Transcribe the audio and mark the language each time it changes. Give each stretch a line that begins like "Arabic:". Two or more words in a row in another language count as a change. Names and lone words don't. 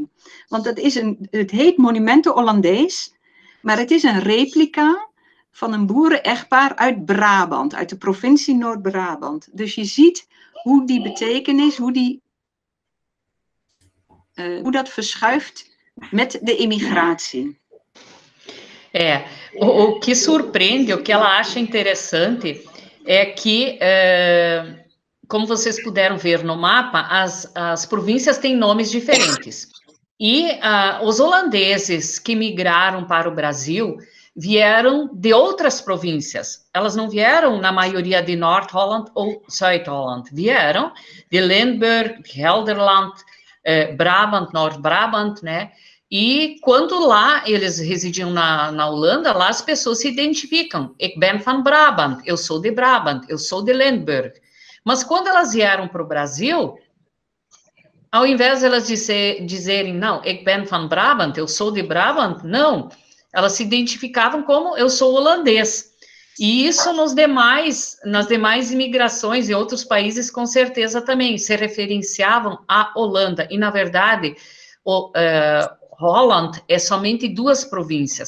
Dutch: Want het heet Monumento Hollandees, maar het is een replica van een boeren-echtpaar uit Brabant, uit de provincie Noord-Brabant. Dus je ziet hoe die betekenis, hoe dat verschuift met de immigratie.
Portuguese: O que surpreende, o que ela acha interessante, é que, como vocês puderam ver no mapa, as províncias têm nomes diferentes. E os holandeses que migraram para o Brasil vieram de outras províncias. Elas não vieram, na maioria, de Noord-Holland ou Zuid-Holland. Vieram de Limburg, Gelderland, Brabant, Noord-Brabant, né? E quando lá eles residiam na Holanda, lá as pessoas se identificam.
Dutch: Ik ben van Brabant,
Portuguese: eu sou de Brabant, eu sou de Limburg. Mas quando elas vieram para o Brasil, ao invés de elas dizerem, não,
Dutch: ik ben van Brabant,
Portuguese: eu sou de Brabant, não. Elas se identificavam como eu sou holandês. E isso nas demais imigrações em outros países, com certeza também, se referenciavam à Holanda. E, na verdade, Holland é somente 2 províncias.